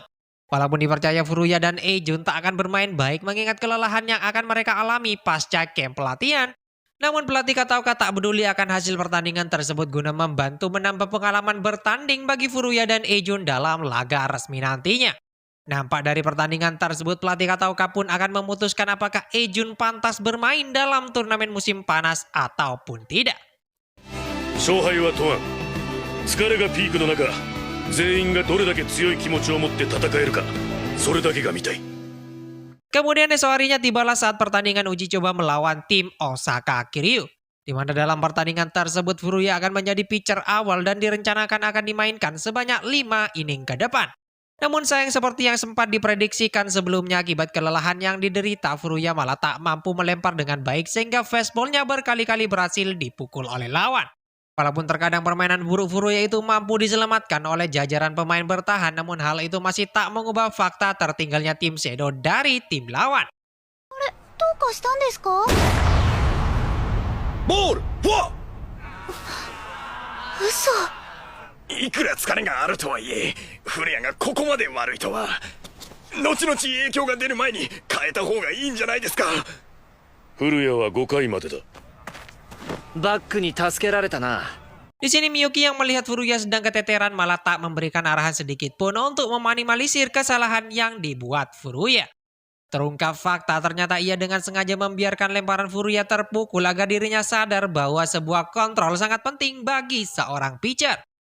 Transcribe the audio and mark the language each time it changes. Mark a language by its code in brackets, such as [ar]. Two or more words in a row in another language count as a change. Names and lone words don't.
[id] Walaupun dipercaya Furuya dan Ejun tak akan bermain baik mengingat kelelahan yang akan mereka alami pasca camp pelatihan, namun pelatih Kataoka tak peduli akan hasil pertandingan tersebut guna membantu menambah pengalaman bertanding bagi Furuya dan Ejun dalam laga resmi nantinya. Nampak dari pertandingan tersebut, pelatih Kataoka pun akan memutuskan apakah Ejun pantas bermain dalam turnamen musim panas ataupun tidak. [ja] 勝敗は問わん。疲れがピークの中、全員がどれだけ強い気持ちを持って戦えるか、それだけが見たい。 [id] Kemudian esok harinya tibalah saat pertandingan uji coba melawan tim Osaka Kiryu, di mana dalam pertandingan tersebut Furuya akan menjadi pitcher awal dan direncanakan akan dimainkan sebanyak 5 inning ke depan. Namun sayang, seperti yang sempat diprediksikan sebelumnya, akibat kelelahan yang diderita, Furuya malah tak mampu melempar dengan baik sehingga fastballnya berkali-kali berhasil dipukul oleh lawan. Walaupun terkadang permainan buruk Furuya itu mampu diselamatkan oleh jajaran pemain bertahan, namun hal itu masih tak mengubah fakta tertinggalnya tim Shadow dari tim lawan. [ja] どうかしたんですか？ボールフォア。嘘。いくら疲れがあるとはいえ、古谷がここまで悪いとは。後々影響が出る前に変えた方がいいんじゃないですか。古谷は5回までだ。バックに助けられたな。 [id] Di sini Miyuki yang melihat Furuya sedang keteteran malah tak memberikan arahan sedikit pun untuk meminimalisir kesalahan yang dibuat Furuya. Terungkap fakta, ternyata ia dengan sengaja membiarkan lemparan Furuya terpukul agar dirinya sadar bahwa sebuah kontrol sangat penting bagi seorang pitcher.